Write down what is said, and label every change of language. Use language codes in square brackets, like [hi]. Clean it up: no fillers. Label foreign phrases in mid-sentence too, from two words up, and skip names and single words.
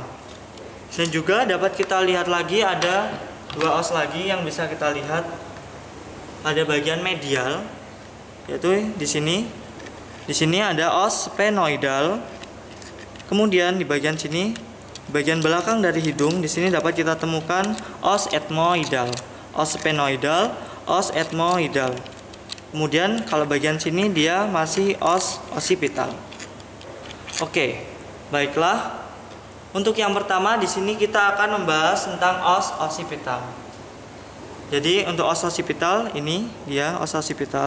[id] Dan juga dapat kita lihat lagi ada dua os lagi yang bisa kita lihat. Ada bagian medial, yaitu di sini. Di sini ada os sphenoidal. Kemudian di bagian sini, bagian belakang dari hidung, di sini dapat kita temukan os ethmoidal, os sphenoidal, os ethmoidal. Kemudian kalau bagian sini dia masih os occipital. Oke, baiklah. Untuk yang pertama di sini kita akan membahas tentang os occipital. Jadi untuk os occipital ini dia os occipital.